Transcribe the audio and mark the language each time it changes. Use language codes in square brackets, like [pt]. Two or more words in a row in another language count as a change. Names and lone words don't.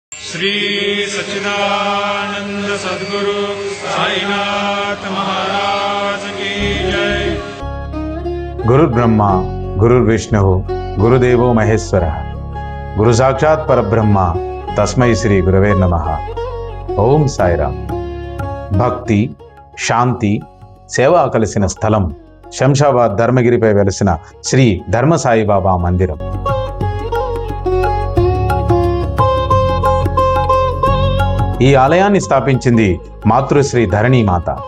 [hi] श्री सच्चिदानंद सद्गुरु साईनाथ महाराज की जय। [sa] गुरु ब्रह्मा गुरु विष्णु गुरुदेवो महेश्वर गुरु साक्षात् परब्रह्म तस्मै श्री गुरवे नमः। ఓం సాయిరామ్। [te] భక్తి శాంతి సేవ కలిసిన స్థలం శంషాబాద్ ధర్మగిరిపై వెలసిన శ్రీ ధర్మ సాయిబాబా మందిరం। ఈ ఆలయాన్ని స్థాపించింది మాతృశ్రీ ధరణీమాత।